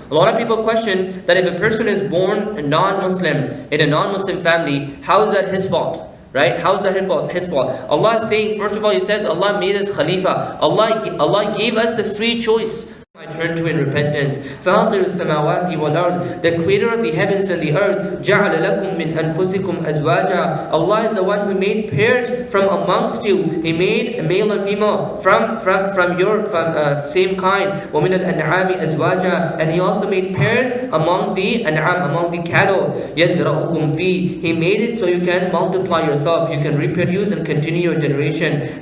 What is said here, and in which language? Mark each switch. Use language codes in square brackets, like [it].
[en] A lot of people question that if a person is born a non-Muslim in a non-Muslim family, how is that his fault? Right? How is that his fault? Allah is saying, first of all, He says, Allah made us Khalifa. Allah gave us the free choice. I turn to in repentance. [ar] فَاطِرُ السَّمَاوَاتِ وَالْأَرْضِ, [en] the creator of the heavens and the earth. [ar] جَعَلَ لَكُم مِّنْ أَنفُسِكُمْ أَزْوَاجًا. [en] Allah is the one who made pairs from amongst you. He made a male and female from your same kind. [ar] وَمِنَ الْأَنْعَامِ أَزْوَاجًا, [en] and He also made pairs among the an'am, among the cattle. [ar] يَذْرَؤُكُمْ فِيهِ, [en] He made it so you can multiply yourself, you can reproduce and continue your generation.